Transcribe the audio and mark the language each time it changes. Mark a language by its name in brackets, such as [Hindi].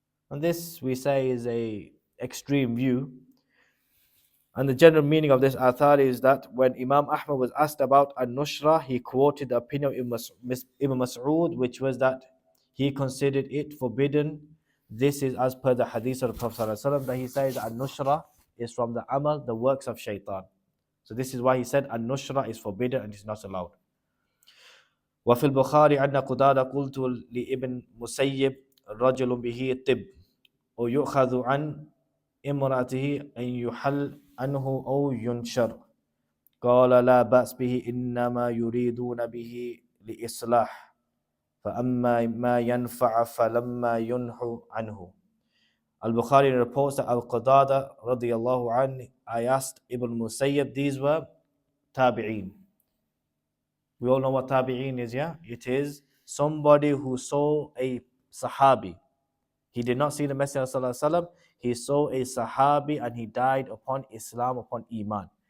[English] And this, we say, is a extreme view. And the general meaning of this athar is that when Imam Ahmad was asked about An-Nushra, he quoted the opinion of Ibn Mas'ud, which was that he considered it forbidden. This is as per the hadith of the Prophet ﷺ, that he says An-Nushra is from the amal, the works of shaitan. So this is why he said An-Nushra is forbidden and is not allowed. [Arabic] وفي البخاري أن قتادة قلت لابن مسيب رجل به الطب ويؤخذ عن امرأته أن يحل عنه أو ينشر قال لا بأس به إنما يريدون به لإصلاح فأما ما ينفع فلما ينهوا عنه. [English] Al-Bukhari reports that Al-Qatada radiyallahu anhu, I asked Ibn Musayyib, these were tabi'een. We all know what tabi'een is, yeah? It is somebody who saw a sahabi. He did not see the Messenger of Allah. He saw a sahabi and he died upon Islam, upon Iman.